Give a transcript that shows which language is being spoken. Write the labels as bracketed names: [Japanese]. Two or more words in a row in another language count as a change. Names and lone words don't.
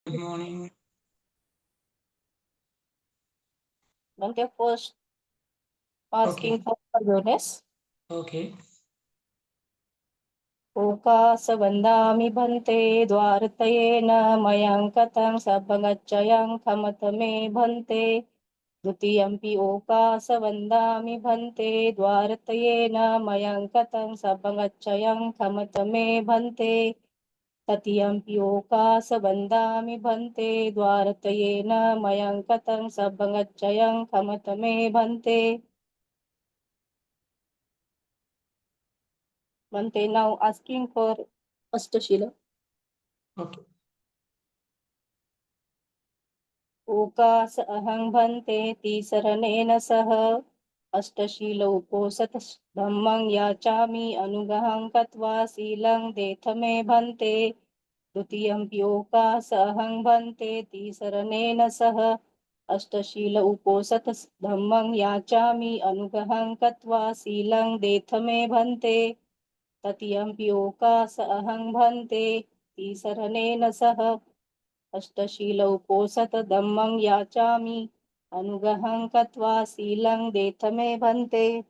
[English] Good morning. Don't you first asking Okay. for forgiveness? Okay. [Pali] Oka sabandami bhante dwartayena mayang katang sabangachayang kamatame bhante dutiyampi oka sabandami bhante dwartayena mayang katang sabangachayang kamatame bhante tatiyampi oka sabandami bhante dwartayena mayang katang sabangachayang kamatame bhante. [English] Bhante now asking for Ashtashila. Okay. [Pali] ओकास अहं भन्ते तिसरनेन सह अष्टशीलौपोसत धम्मं याचामि अनुगहं कत्वा शीलं देथ मे भन्ते द्वितीयम्प्योकास अहं भन्ते तिसरनेन सह अष्टशील उपोसत धम्मं याचामि अनुगहं कत्वा शीलं देथ मे भन्ते तृतीयम्प्योकास अहं भन्ते तिसरनेन सह अष्टशीलौपोसत धम्मं याचामि अनुगहं कत्वा शीलं देथ मे भन्ते.